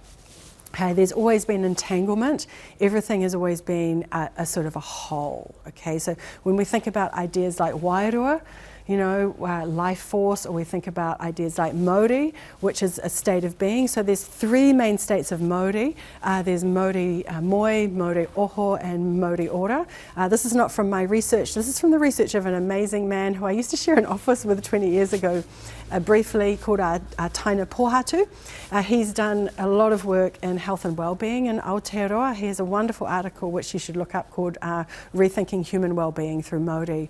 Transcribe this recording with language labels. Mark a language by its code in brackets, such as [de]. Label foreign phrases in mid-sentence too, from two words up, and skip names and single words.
[en] Okay, there's always been entanglement. Everything has always been a sort of a whole. Okay, so when we think about ideas like wairua, you know, life force, or we think about ideas like mauri, which is a state of being. So there's three main states of mauri. There's [mi] mauri moi, mauri oho, [en] and [mi] mauri ora. [en] This is not from my research. This is from the research of an amazing man who I used to share an office with 20 years ago, briefly, called Taina Pohatu. He's done a lot of work in health and well-being in Aotearoa. He has a wonderful article which you should look up called Rethinking Human Wellbeing Through Mauri.